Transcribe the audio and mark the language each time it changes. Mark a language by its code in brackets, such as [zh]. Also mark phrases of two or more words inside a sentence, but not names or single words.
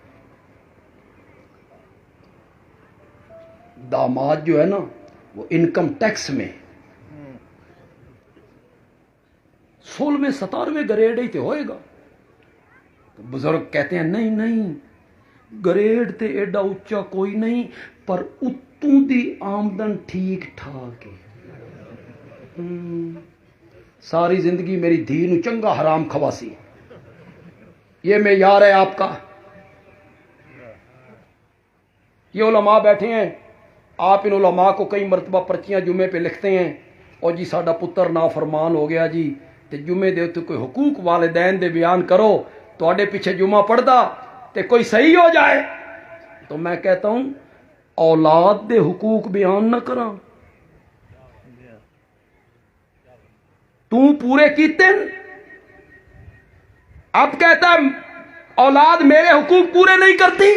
[ur] داماد جو ہے نا وہ [en] income tax [ur] میں 16 17 گریڈ ہی تے ہوئے گا. تو بزرگ کہتے ہیں نہیں نہیں، [pa] گریڈ تے ایڈا اچا کوئی نہیں، پر اتوں دی آمدن ٹھیک ٹھاک ہے. ساری زندگی میری دھی نو چنگا حرام کھواسی. [ur] یہ معیار ہے آپ کا. یہ علماء بیٹھے ہیں، آپ ان علماء کو کئی مرتبہ پرچیاں جمعے پہ لکھتے ہیں [pa] اور جی ساڈا پتر نافرمان ہو گیا جی تے جمعے دے تے کوئی حقوق والدین دے بیان کرو. تواڈے پیچھے جمعہ پڑھدا تے کوئی صحیح ہو جائے. [ur] تو میں کہتا ہوں [pa] اولاد دے حقوق بیان نہ کراں. [ur] تو پورے کیتے اب کہتا ہے اولاد میرے حقوق پورے نہیں کرتی.